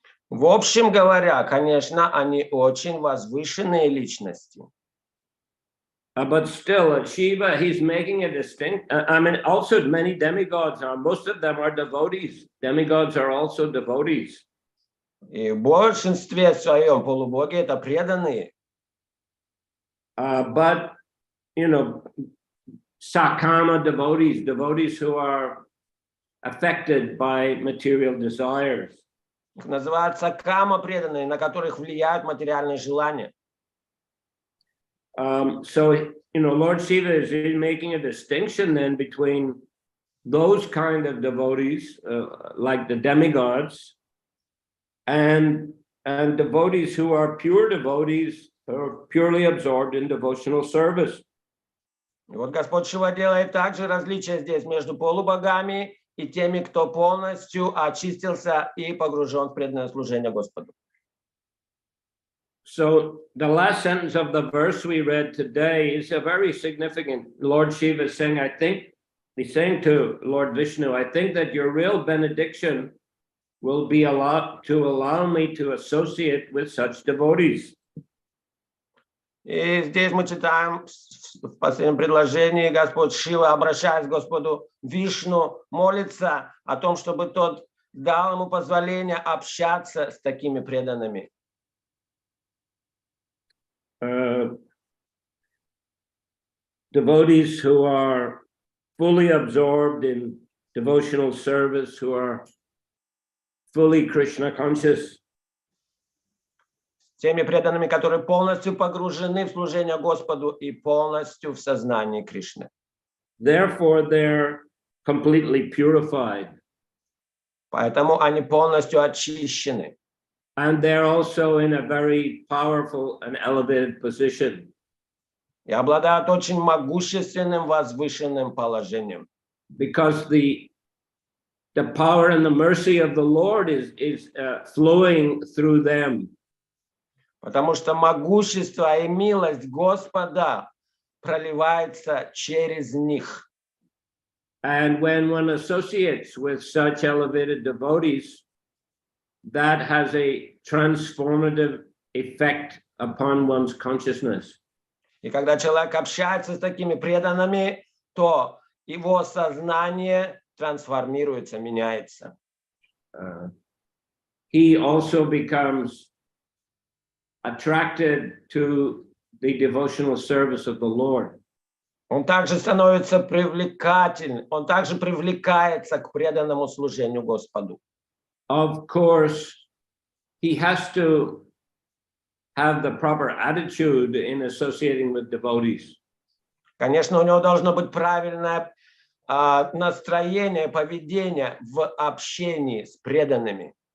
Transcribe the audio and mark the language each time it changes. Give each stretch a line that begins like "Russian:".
Russian: В общем говоря, конечно, они очень возвышенные личности.
English: But still, Shiva, he's making a distinct. I mean, also many demigods are. Most of them are devotees. Demigods are also devotees.
Russian: И в большинстве своем полубоги это преданные.
English: But sakama devotees who are affected by material desires.
Russian: Называются кама преданные, на которых влияют материальные желания.
English: So, Lord Shiva is making a distinction then between those kind of devotees, like the demigods, and devotees who are pure devotees, who are purely absorbed in devotional service.
Russian: И вот Господь Шива делает также различие здесь между полубогами и теми, кто полностью очистился и погружен в преданное служение Господу.
English: So the last sentence of the verse we read today is a very significant. Lord Shiva is saying, he's saying to Lord Vishnu, I think that your real benediction will be allow me to associate with such devotees.
Russian: И здесь мы читаем в последнем предложении, Господь Шива, обращаясь к Господу Вишну, молится о том, чтобы тот дал ему позволение общаться с такими преданными.
English: Devotees who are fully absorbed in devotional service, who are fully Krishna conscious.
Russian: Теми преданными, которые полностью погружены в служение Господу и полностью в сознании Кришны.
English: Therefore, they're completely purified.
Russian: Поэтому они полностью очищены.
English: And they're also in a very powerful and elevated position.
Russian: И обладают очень могущественным, возвышенным положением.
English: Because the power and the mercy of the Lord is flowing through them.
Russian: Потому что могущество и милость Господа проливается через них.
English: And when one associates with such elevated devotees, that has a transformative effect upon one's consciousness.
Russian: И когда человек общается с такими преданными, то его сознание трансформируется, меняется.
English: He also becomes attracted to the devotional service of the Lord.
Russian: Он также становится привлекательным, он также привлекается к преданному служению Господу.
English: Of course, he has to have the proper attitude in associating with devotees.
Russian: Конечно, у него должно быть правильное настроение, поведение в общении с преданными.